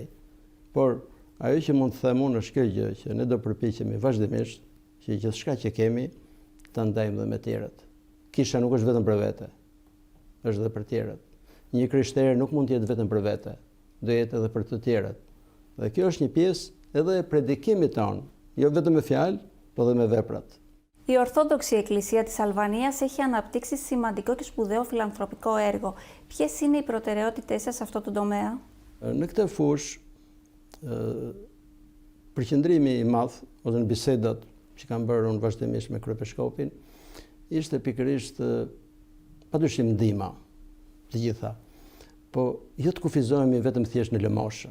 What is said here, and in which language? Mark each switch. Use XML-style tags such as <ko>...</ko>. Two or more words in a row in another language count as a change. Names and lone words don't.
<sq>Por ajo që mund të them unë është kjo gjë, që ne do përpiqemi vazhdimisht që gjithçka që kemi ta ndajmë dhe me tjerët. Kisha nuk është vetëm për vete, është edhe për tjerët. Një krishterë nuk mund të jetë vetëm për vete, do jetë edhe për të tjerët. Dhe kjo është një pjesë edhe e predikimit tonë, jo vetëm me fjalë, por edhe me veprat.</sq> <el>Η Ορθόδοξη Εκκλησία της Αλβανίας έχει αναπτύξει σημαντικό και σπουδαίο φιλανθρωπικό έργο. Ποιες είναι οι προτεραιότητές σας σε αυτό το τομέα?</el> <sq>Në këtë fushë, përqendrimi i madh ose në bisedat që kam bërë unë vazhdimisht me kryepeshkopin, ishte pikërisht padyshim ndihma të gjitha. Po jo të kufizohemi vetëm thjesht në lëmoshën.</sq>